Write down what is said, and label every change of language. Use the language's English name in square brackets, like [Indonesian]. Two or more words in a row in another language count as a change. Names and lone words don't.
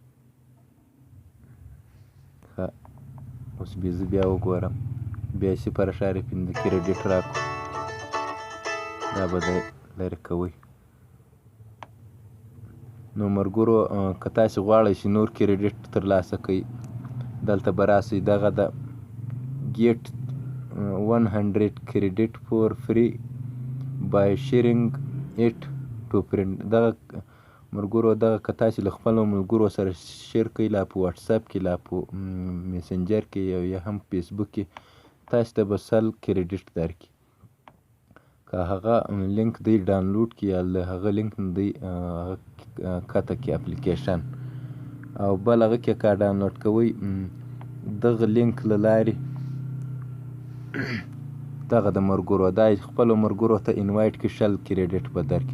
[Pashto] ښه، اوس زه بیا وګورم، بیا 0.5 کریډیټ راکړو. دا به دی لرې کوئ. نو ملګرو که تاسې غواړئ چې نور کریډټ ترلاسه کړئ دلته به راسئ دغه د [English] get 100 credit for free by sharing it to friend. [Pashto] دغه ملګرو دغه که تاسې له خپلو ملګرو سره شیر کړئ لا په واتساپ کې لا په میسنجر کې یا هم فیسبوک کې تاسې ته به 100 کریډټ درکړي. که هغه لینک دی ډاونلوډ کړي یا له هغه لینک نه دی کته کړي اپلیکیشن او بل هغه کې که ډاونلوډ کوئ دغه لینک له لارې دغه د ملګرو دا خپلو ملګرو ته انوایټ کړي 100 کریډټ به درکړي.